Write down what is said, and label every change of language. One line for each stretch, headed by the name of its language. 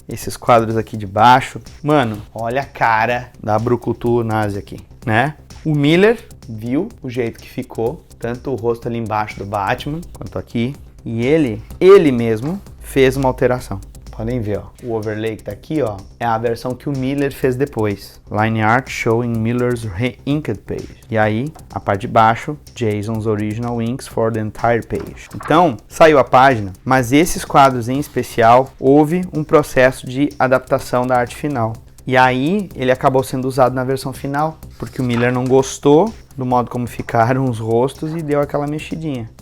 Portuguese: Esses quadros aqui de baixo. Mano, olha a cara da brucutu nazi aqui, né? O Miller viu o jeito que ficou. Tanto o rosto ali embaixo do Batman, quanto aqui. E ele mesmo fez uma alteração. Podem ver, ó, o overlay que tá aqui, ó, é a versão que o Miller fez depois.
English: Line art showing Miller's re-inked page.
Portuguese: E aí, a parte de baixo,
English: Jason's original inks for the entire page.
Portuguese: Então, saiu a página, mas esses quadros em especial, houve um processo de adaptação da arte final. E aí, ele acabou sendo usado na versão final, porque o Miller não gostou do modo como ficaram os rostos e deu aquela mexidinha.